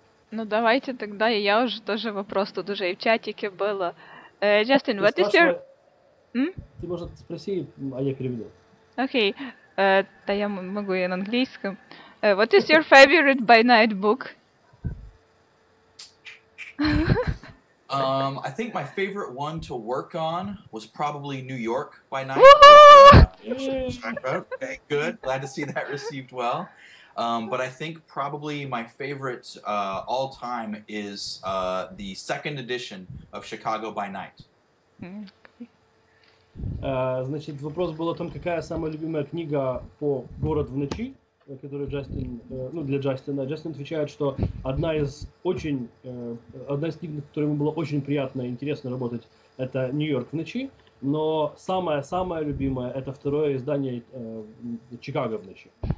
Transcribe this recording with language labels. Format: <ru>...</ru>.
<ru>Ну давайте тогда, и я уже тоже вопрос тут уже и в чатике было.</ru> <en>Justin, what is your...</en> <ru>Ты, может, спроси, а я переведу. Окей. Да я могу и на английском.</ru> <en>What is your favorite by night book? I think my favorite one to work on was probably New York by Night. Okay, good. Glad to see that received well. But I think probably my favorite all time is the second edition of Chicago by Night.</en> <ru>Значит, вопрос был о том, какая самая любимая книга по «Город в ночи», которую Джастин, для Джастина. Джастин отвечает, что одна из книг, над которой ему было очень приятно и интересно работать, это «Нью-Йорк в ночи», но самое любимое это второе издание «Чикаго в ночи».</ru>